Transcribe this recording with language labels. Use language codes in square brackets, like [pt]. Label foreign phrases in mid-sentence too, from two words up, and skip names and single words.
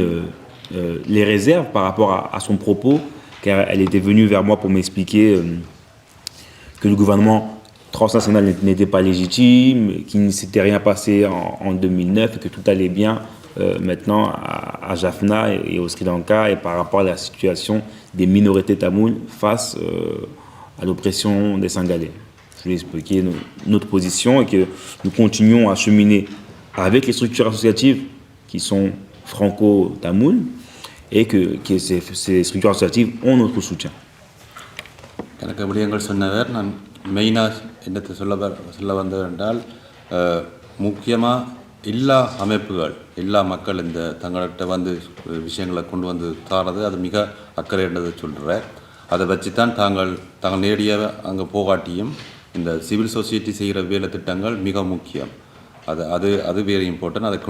[fr] les réserves par rapport à son propos, car elle était venue vers moi pour m'expliquer que le gouvernement transnational n'était pas légitime, qu'il ne s'était rien passé en 2009 et que tout allait bien maintenant à Jaffna et au Sri Lanka et par rapport à la situation des minorités tamoules face à l'oppression des Singalais. Je lui ai expliqué notre position et que nous continuons à cheminer avec les structures associatives qui sont franco-tamoules et que ces structures associatives ont notre soutien. [ta] எனக்கு விடயங்கள் சொன்னவர் நான் மெயினாக என்னத்தை சொல்ல வந்தது என்றால் முக்கியமாக எல்லா அமைப்புகள் எல்லா மக்கள் இந்த தங்கள்கிட்ட வந்து விஷயங்களை கொண்டு வந்து தாரது அது மிக அக்கறைன்றதை சொல்கிறேன் அதை வச்சு தான் தாங்கள் நேரடியாக அங்கே போகாட்டியும் இந்த [en] civil society [ta] செய்கிற வேலை திட்டங்கள் மிக முக்கியம் அது [en] very important [ta] அதை